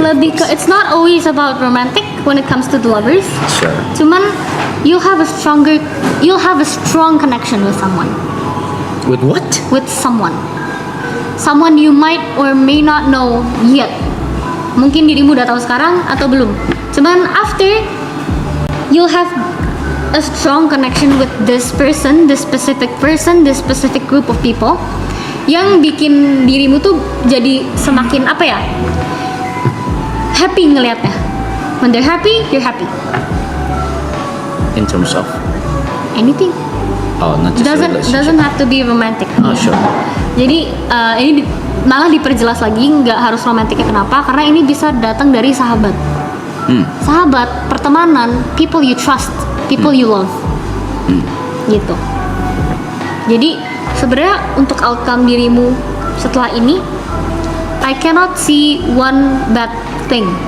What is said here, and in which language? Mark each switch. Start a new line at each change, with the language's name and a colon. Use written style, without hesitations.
Indonesian: Lebih ke,
English: it's not always about romantic when it comes to the lovers. Sure. Cuman you'll have a strong connection with someone. With what? With someone you might or may not know yet.
Indonesian: Mungkin dirimu udah tahu sekarang atau belum.
English: Cuman after you'll have a strong connection with this person, this specific group of people,
Indonesian: yang bikin dirimu tuh jadi semakin happy ngelihatnya.
English: When they're happy, you're happy. In terms of? Anything. Oh, not just doesn't relationship. have to be romantic. Oh, sure.
Indonesian: Jadi malah diperjelas lagi nggak harus romantiknya. Kenapa? Karena ini bisa datang dari sahabat. Sahabat, pertemanan,
English: people you trust, people you love.
Indonesian: Gitu. Jadi sebenarnya untuk
English: outcome
Indonesian: dirimu setelah ini,
English: I cannot see one bad thing.